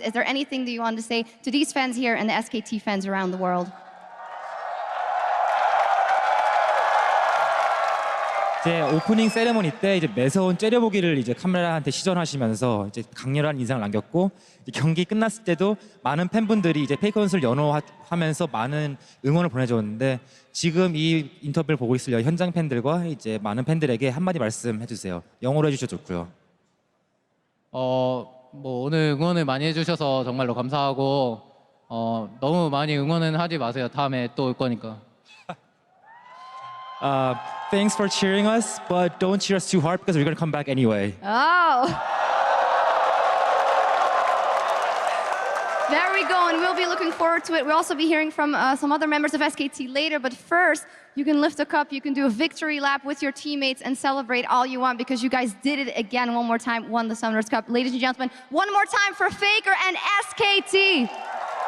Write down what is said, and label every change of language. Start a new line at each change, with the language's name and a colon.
English: Is there anything that you want to say to these fans here and the SKT fans around the world?
Korean: 이제 오프닝 세레모니 때 이제 매서운 째려보기를 이제 카메라한테 시전하시면서 이제 강렬한 인상을 남겼고 경기 끝났을 때도 많은 팬분들이 이제 페이커 선수를 연호하면서 많은 응원을 보내줬는데 지금 이 인터뷰를 보고 있을 현장 팬들과 이제 많은 팬들에게 한마디 말씀해 주세요. 영어로 해주셔도 좋고요. 뭐 오늘 응원을 많이 해주셔서 정말로 감사하고 너무 많이 응원은 하지 마세요. 다음에 또 올 거니까.
English: Thanks for cheering us, but don't cheer us too hard because we're going to come back anyway. Oh! There we go, and we'll be looking forward to it. We'll also be hearing from some other members of SKT later, but first, you can lift a cup, you can do a victory lap with your teammates and celebrate all you want because you guys did it again one more time, won the Summoners Cup. Ladies and gentlemen, one more time for Faker and SKT.